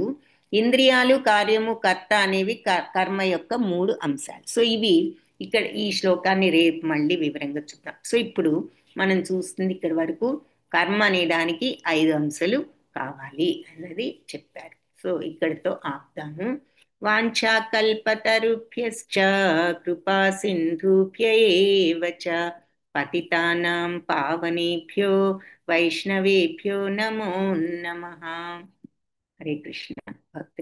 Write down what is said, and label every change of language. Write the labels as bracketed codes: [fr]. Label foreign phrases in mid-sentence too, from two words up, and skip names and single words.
[te] ఇంద్రియాలు కార్యము కర్త అనేవి కర్మ యొక్క మూడు అంశాలు. సో ఇవి ఇక్కడ ఈ శ్లోకాన్ని రేపు మళ్ళీ వివరంగా చూద్దాం. సో ఇప్పుడు మనం చూస్తుంది ఇక్కడ వరకు కర్మ అనే దానికి 5 అంశాలు కావాలి అన్నది చెప్పారు. సో ఇక్కడితో ఆపుతాము. [sa] వాంఛాకల్పతరుభ్యశ్చ కృపా సింధుభ్య ఏవ చ పతితానాం పావనేభ్యో వైష్ణవేభ్యో నమో నమః. హరే కృష్ణ. భక్తి